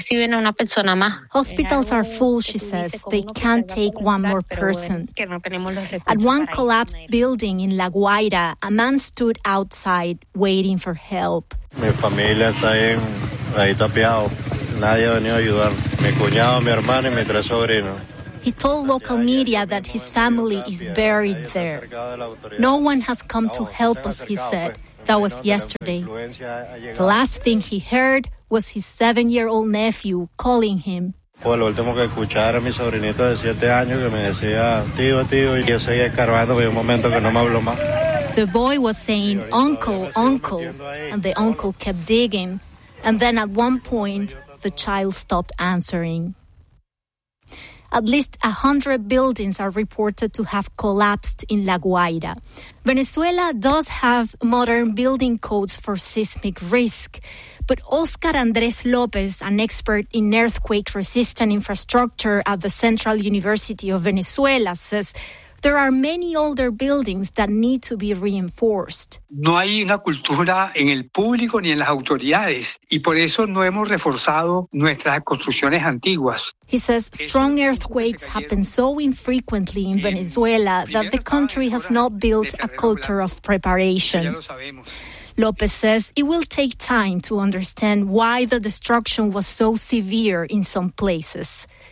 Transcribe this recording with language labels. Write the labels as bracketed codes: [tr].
[en] Hospitals are full, she says. They can't take one more person. At one collapsed building in La Guaira, a man stood outside waiting for help. [es] Mi familia está ahí tapiado. Nadie ha venido a ayudar. Mi cuñado, mi hermano y mis tres sobrinos. [en] He told local media that his family is buried there. No one has come to help us, he said. That was yesterday. The last thing he heard was his 7-year-old nephew calling him. [es] Lo último que escuché era mi sobrinito de 7 años que me decía, tío, tío, y yo seguía escarbando por un momento que no me habló más. [en] The boy was saying, uncle, uncle, and the uncle kept digging. And then at one point, the child stopped answering. At least 100 buildings are reported to have collapsed in La Guaira. Venezuela does have modern building codes for seismic risk, but Oscar Andres Lopez, an expert in earthquake-resistant infrastructure at the Central University of Venezuela, says there are many older buildings that need to be reinforced. [es] No hay una cultura en el público ni en las autoridades, y por eso no hemos reforzado nuestras construcciones antiguas. [en] He says strong earthquakes happen so infrequently in Venezuela that the country has not built a culture of preparation. López says it will take time to understand why the destruction was so severe in some places.